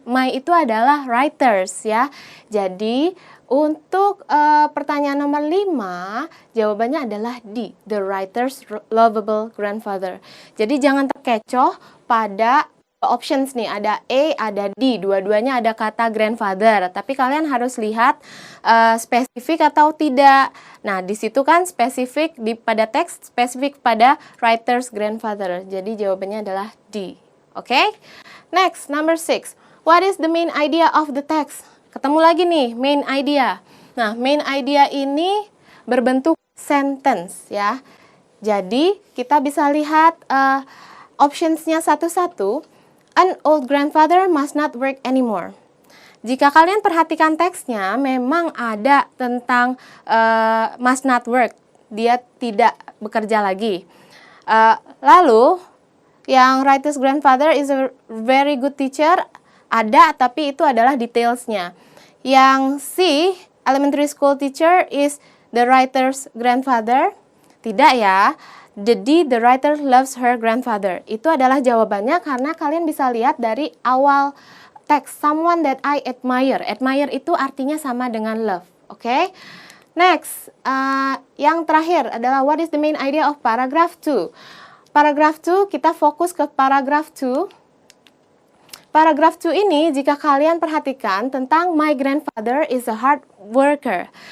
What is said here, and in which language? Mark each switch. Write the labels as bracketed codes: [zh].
[id] My itu adalah writers ya. Jadi untuk pertanyaan nomor 5, jawabannya adalah D. [en] The writer's lovable grandfather. [id] Jadi jangan terkecoh pada options nih, ada A, ada D, dua-duanya ada kata grandfather, tapi kalian harus lihat spesifik atau tidak. Nah, di situ kan spesifik pada teks, spesifik pada writer's grandfather. Jadi jawabannya adalah D. [en] Oke? Next, number 6. What is the main idea of the text? [id] Ketemu lagi nih, main idea. Nah, main idea ini berbentuk sentence ya. Jadi, kita bisa lihat optionsnya satu-satu. [en] An old grandfather must not work anymore. [id] Jika kalian perhatikan teksnya, memang ada tentang [en] must not work. [id] Dia tidak bekerja lagi. Lalu, yang [en] writer's grandfather is a very good teacher, [id] ada, tapi itu adalah detailsnya. [en] Yang C, elementary school teacher is the writer's grandfather, [id] tidak ya. [en] The D, the writer loves her grandfather. [id] Itu adalah jawabannya karena kalian bisa lihat dari awal teks. [en] Someone that I admire. [id] Admire itu artinya sama dengan love. Oke? Next, yang terakhir adalah [en] what is the main idea of paragraph 2? [id] Paragraph 2, kita fokus ke paragraph 2. Paragraph 2 ini jika kalian perhatikan tentang [en] my grandfather is a hard worker.